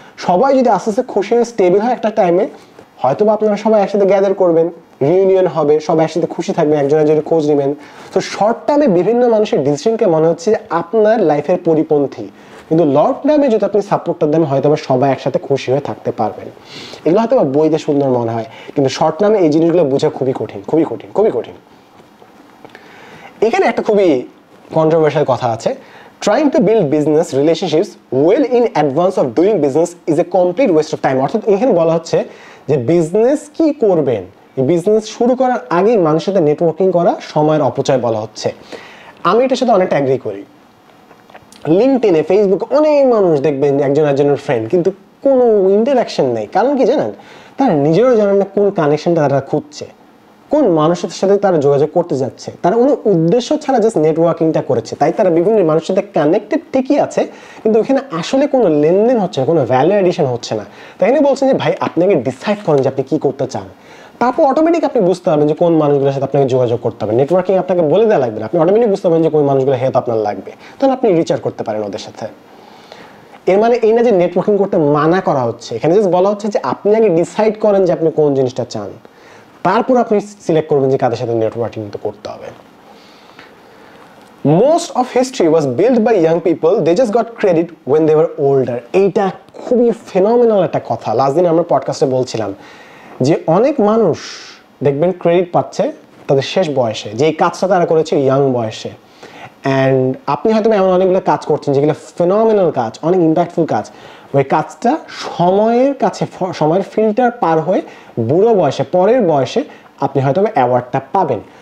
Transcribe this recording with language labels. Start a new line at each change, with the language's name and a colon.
Bangla: সবাই যদি আস্তে আস্তে খুশি হয়ে স্টেবল হয় একটা টাইমে, হয়তো আপনারা সবাই একসাথে গ্যাদার করবেন, রিউনিয়ন হবে, সবাই একসাথে খুশি থাকবেন, একজন একজনের খোঁজ নেবেন। তো শর্ট টার্মে বিভিন্ন মানুষের ডিসিশনকে মনে হচ্ছে যে আপনার লাইফের পরিপন্থী, কিন্তু লং টার্মে যদি আপনি সাপোর্টটা দেন, হয়তো সবাই একসাথে খুশি হয়ে থাকতে পারবেন। এগুলো হয়তো বইতে সুন্দর মনে হয়, কিন্তু শর্ট টার্মে এই জিনিসগুলো বোঝা খুবই কঠিন, খুবই কঠিন, খুবই কঠিন। এখানে একটা খুবই কন্ট্রোভার্সিয়াল কথা আছে,
English: trying to build business relationships well in advance of doing business is a complete waste of time।
Bangla: অর্থাৎ এখানে বলা হচ্ছে যে বিজনেস কি করবেন, বিজনেস শুরু করার আগেই মানুষের সাথে নেটওয়ার্কিং করা সময়ের অপচয় বলা হচ্ছে। আমি এটার সাথে অনেকটা অ্যাগ্রি করি। লিঙ্কডইনে, ফেসবুকে অনেক মানুষ দেখবেন একজন একজনের ফ্রেন্ড, কিন্তু কোনো ইন্টারাকশন নেই। কারণ কি জানেন, তারা নিজেরও জানেন না কোন কানেকশনটা তারা খুঁজছে, কোন মানুষের সাথে তারা যোগাযোগ করতে যাচ্ছে। তারা কোনো উদ্দেশ্য ছাড়া জাস্ট নেটওয়ার্কিংটা করেছে, তাই তারা বিভিন্ন মানুষের সাথে কানেক্টেড ঠিকই আছে, কিন্তু ওখানে আসলে কোনো লেনদেন হচ্ছে না, কোনো ভ্যালু এডিশন হচ্ছে না। তাই এখানে বলছেন যে ভাই আপনাকে ডিসাইড করেন যে আপনি কি করতে চান, তারপর অটোমেটিক আপনি বুঝতে পারবেন যে কোন মানুষগুলোর সাথে আপনাকে যোগাযোগ করতে হবে। নেটওয়ার্কিং আপনাকে বলে দেওয়া লাগবে না, আপনি অটোমেটিক বুঝতে পারবেন যে কোন মানুষগুলো হেল্প আপনার লাগবে, তখন আপনি রিচার করতে পারেন ওদের সাথে। এর মানে এই না যে নেটওয়ার্কিং করতে মানা করা হচ্ছে, এখানে জাস্ট বলা হচ্ছে যে আপনি আগে ডিসাইড করেন যে আপনি কোন জিনিসটা চান, তারপর আপনি সিলেক্ট করবেন যে কাদের সাথে নেটওয়ার্কিং করতে হবে।
English: Most of history was built by young people, they just got credit when they were older।
Bangla: এইটা খুবই ফেনোমেনাল একটা কথা। লাস্ট দিন আমরা পডকাস্টে বলছিলাম যে অনেক মানুষ দেখবেন ক্রেডিট পাচ্ছে তাদের শেষ বয়সে, যে এই কাজটা তারা করেছে ইয়াং বয়সে। অ্যান্ড আপনি হয়তো এমন অনেকগুলো কাজ করছেন যেগুলো ফেনোমেনাল কাজ, অনেক ইম্প্যাক্টফুল কাজ, ওই কাজটা সময়ের কাছে, সময়ের ফিল্টার পার হয়ে বুড়ো বয়সে, পরের বয়সে আপনি হয়তো অ্যাওয়ার্ডটা পাবেন।